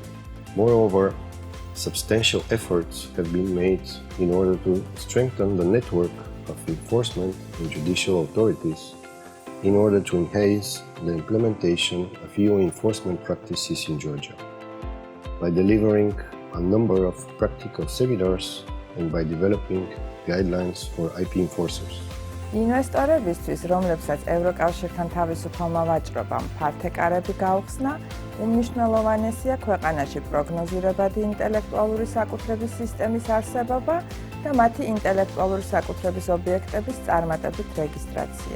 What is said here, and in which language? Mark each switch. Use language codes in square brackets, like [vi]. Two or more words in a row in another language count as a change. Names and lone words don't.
[en] Moreover, substantial efforts have been made in order to strengthen the network of enforcement and judicial authorities in order to enhance the implementation of EU enforcement practices in Georgia. By delivering a number of practical seminars and by developing guidelines for IP enforcers. [ka] ინვესტორებისთვის, რომლებსაც ევროკავშირთან თავისუფალმა ვაჭრობამ ფართე კარები გაუხსნა, უმნიშვნელოვანესია ქვეყანაში პროგნოზირებადი ინტელექტუალური საკუთრების სისტემის არსებობა და მათი ინტელექტუალური საკუთრების ობიექტების წარმატებით რეგისტრაცია.